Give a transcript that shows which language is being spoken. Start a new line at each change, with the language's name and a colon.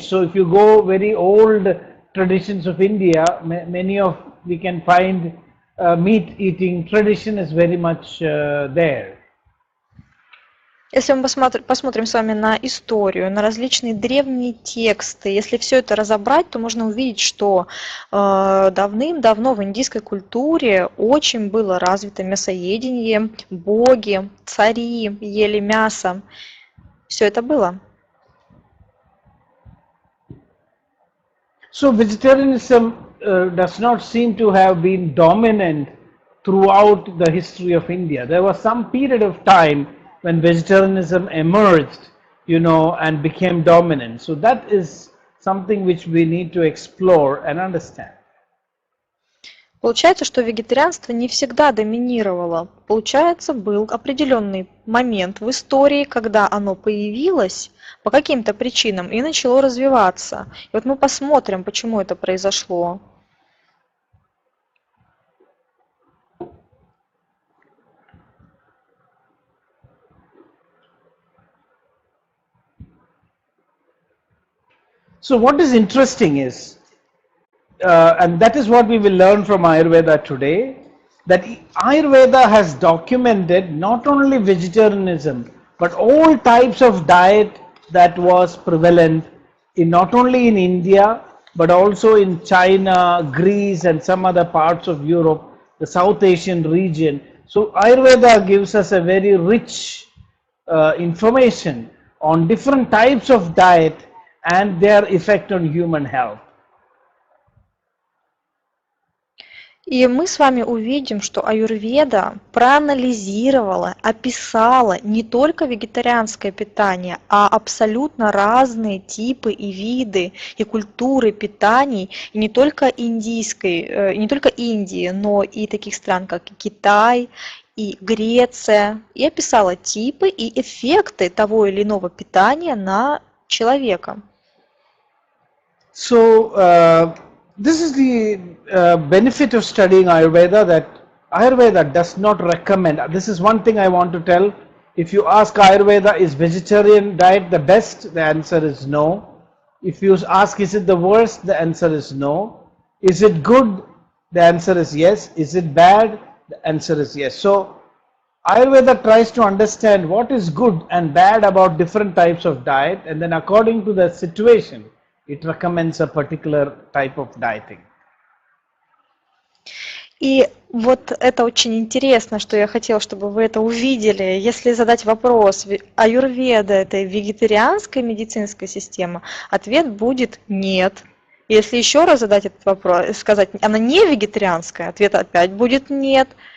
English: So if you go very old traditions of India, we can find meat eating tradition is very much there.
Russian: Если мы посмотрим с вами на историю, на различные древние тексты, если все это разобрать, то можно увидеть, что давным-давно в индийской культуре очень было развито мясоедение, боги, цари ели мясо. Все это было.
English: So vegetarianism does not seem to have been dominant throughout the history of India. There was some period of time when vegetarianism emerged, and became dominant. So that is something which we need to explore and understand.
Russian: Получается, что вегетарианство не всегда доминировало. Получается, был определенный момент в истории, когда оно появилось по каким-то причинам и начало развиваться. И вот мы посмотрим, почему это произошло.
English: So what is interesting is, and that is what we will learn from Ayurveda today, that Ayurveda has documented not only vegetarianism, but all types of diet that was prevalent not only in India, but also in China, Greece and some other parts of Europe, the South Asian region. So Ayurveda gives us a very rich information on different types of diet and their effect on human health.
Russian: И мы с вами увидим, что аюрведа проанализировала, описала не только вегетарианское питание, а абсолютно разные типы и виды и культуры питаний, и не только не только Индии, но и таких стран, как и Китай, и Греция, и описала типы и эффекты того или иного питания на человека.
English: So, this is the benefit of studying Ayurveda, that Ayurveda does not recommend. This is one thing I want to tell. If you ask Ayurveda, is vegetarian diet the best? The answer is no. If you ask, is it the worst? The answer is no. Is it good? The answer is yes. Is it bad? The answer is yes. So, Ayurveda tries to understand what is good and bad about different types of diet, and then according to the situation, it recommends a particular type of dieting.
Russian: И вот это очень интересно, что я хотела, чтобы вы это увидели. Если задать вопрос, аюрведа – это вегетарианская медицинская система, ответ будет нет. Если еще раз задать этот вопрос, сказать, она не вегетарианская, ответ опять будет нет.